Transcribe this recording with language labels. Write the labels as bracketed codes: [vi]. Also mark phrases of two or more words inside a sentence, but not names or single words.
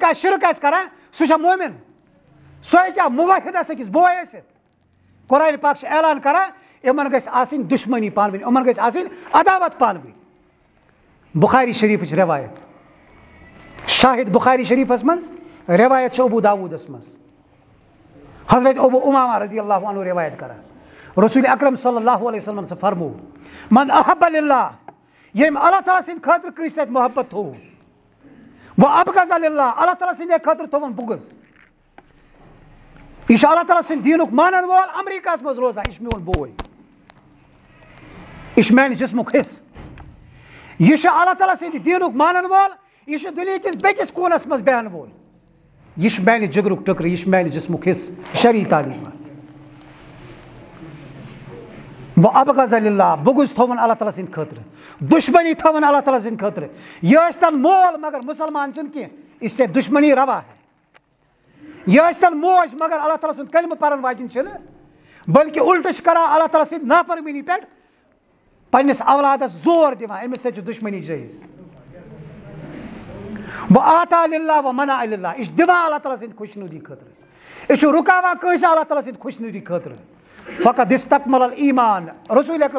[ks] آسہِ شرک آسہِ کران سُہ چھا مومِن سُہ ہیٚکہِ کیٛاہ مُوحد آسہِ أکِس بوے ٲسِتھ قرآنِ پاک چھُ اعلان کران یِمن گژھِ آسٕنۍ دُشمنی پانہٕ ؤنۍ یِمن گژھِ آسٕنۍ عداوت پانہٕ ؤنۍ بُخاری شریٖفٕچ رِوایت شاہد بُخاری شریٖفس منٛز رِوایت چھِ ابوٗ داوٗدس منٛز حضرت ابوٗ اُمامہ [ar] رضی اللہ عنہ [ks] رِوایت کران رسول اکرم [ar] صلی اللہ علیہ وسلم [ks] سے فرمو [ar] من احب للہ [ks] ییٚمۍ اللہ تعالیٰ سٕنٛدِ خٲطرٕ کٲنٛسہِ سۭتۍ محبت تھوٚو وۄنۍ [ar] ابغض للہ [ks] اللہ تعالیٰ سٕنٛدے خٲطرٕ تھوٚوُن بُغض یہِ چھُ اللہ تعالیٰ سٕنٛدِ دیٖنُک مانن وول امریکہس منٛز روزان یہِ چھُ میون بوے یہِ چھُ میانہِ جسمُک حصہٕ یہِ چھُ اللہ تعالیٰ سٕنٛدِ دیٖنُک مانن وول یہِ چھُ دُنہِکِس بیٚکِس کوٗنس منٛز بیٚہن وول یہِ چھُ میانہِ جگرُک ٹُکرٕ یہِ چھُ میانہِ جسمُک حصہٕ شرعی تعلیٖمات وۄنۍ [ar] ابغض للہ [ks] بُغض تھوٚوُن اللہ تعالیٰ سٕنٛدِ خٲطرٕ دُشمنی تھٲوٕن اللہ تعالیٰ سٕنٛدِ خٲطرٕ یہِ ٲسۍتن مول مگر مُسلمان چھُنہٕ کینٛہہ [ur] اس سے دُشمنی روا ہے [ks] یہِ ٲسۍتن موج مگر اللہ تعالیٰ سُنٛد کلمہٕ پرن واجِنۍ چھِنہٕ بلکہِ الٹہٕ چھِ کران اللہ تعالیٰ سٕنٛدِ نافرمٲنی پٮ۪ٹھ پننِس اولادس زور دِوان أمِس سۭتۍ چھِ دُشمنی جٲیِز وۄنۍ [ar] آتا للہ [ks] وۄنۍ [ar] منع للہ [ks] یہِ چھُ دِوان اللہ تعالیٰ سٕنٛدِ خۄشنوٗدی خٲطرٕ یہِ چھُ رُکاوان کٲنٛسہِ اللہ تعالیٰ سٕنٛدِ خۄشنوٗدی خٲطرٕ فقط [ar] استکمل الایمان [ks] رسول اکرم